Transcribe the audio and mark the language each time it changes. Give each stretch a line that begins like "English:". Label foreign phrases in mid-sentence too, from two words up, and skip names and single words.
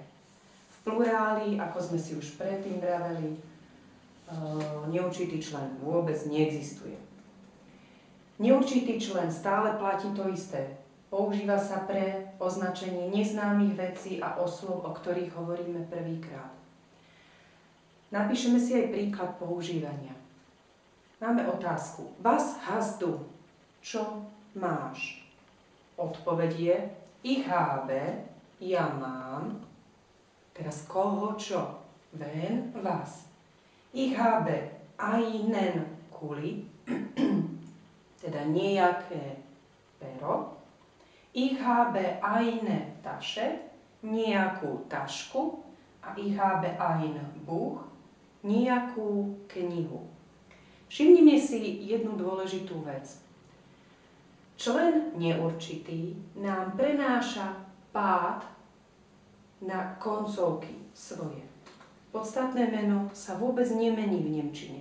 Slovak: V pluráli, ako sme si už predtým vraveli, neurčitý člen vôbec neexistuje. Neurčitý člen stále platí to isté. Používa sa pre označenie neznámych vecí a osôb, o ktorých hovoríme prvýkrát. Napíšeme si aj príklad používania. Máme otázku.
German: Was hast du?
Slovak: Čo máš? Odpoveď je
German: ich habe,
Slovak: ja mám. Teraz koho čo?
German: Wen, was. Ich habe einen kuli,
Slovak: teda nejaké pero.
German: Ich habe eine Tasche,
Slovak: nejakú tašku.
German: A ich habe ein Buch,
Slovak: nejakú knihu. Všimnime si jednu dôležitú vec. Člen neurčitý nám prenáša pád na koncovky svoje. Podstatné meno sa vôbec nemení v nemčine.